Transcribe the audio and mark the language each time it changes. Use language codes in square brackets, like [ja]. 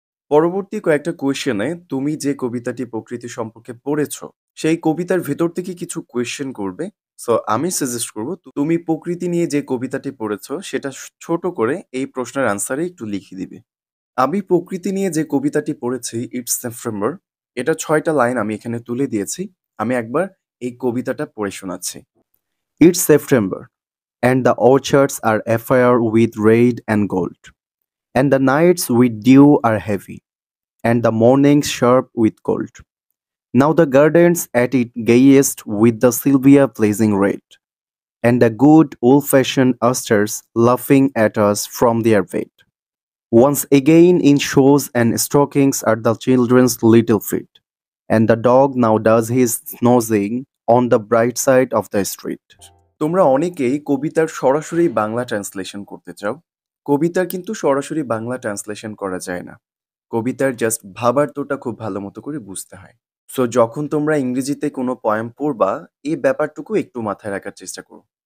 [bn] পরবর্তী কয়েকটা কোয়েশ্চেনে তুমি যে কবিতাটি প্রকৃতি সম্পর্কে পড়েছো সেই কবিতার ভেতর থেকে কিছু কোয়েশ্চেন করবে। সো আমি সাজেস্ট করব তুমি প্রকৃতি নিয়ে যে কবিতাটি পড়েছো সেটা ছোট করে এই প্রশ্নের আনসারে একটু লিখে দিবে। আমি প্রকৃতি নিয়ে যে কবিতাটি পড়েছি ইটস সেপ্টেম্বর, এটা 6টা লাইন আমি এখানে তুলে দিয়েছি। আমি একবার এই কবিতাটা পড়ে শোনাচ্ছি। [en] It's September and the orchards are afire with red and gold, and the nights with dew are heavy, and the mornings sharp with cold. Now the gardens at it gayest with the sylvia blazing red, and the good old-fashioned asters laughing at us from their bed. Once again in shoes and stockings are the children's little feet, and the dog now does his nosing on the bright side of the street. [bn] তোমরা অনেকেই কবিতার সরাসরি Bangla translation করতে চাও। কবিতার কিন্তু সরাসরি Bangla translation করা যায় না। কবিতার জাস্ট ভাবার্থটা খুব ভালো মতো করে বুঝতে হয়। সো যখন তোমরা ইংরেজিতে কোনো পয়েম পড়বা এই ব্যাপারটুকু একটু মাথায় রাখার চেষ্টা করো।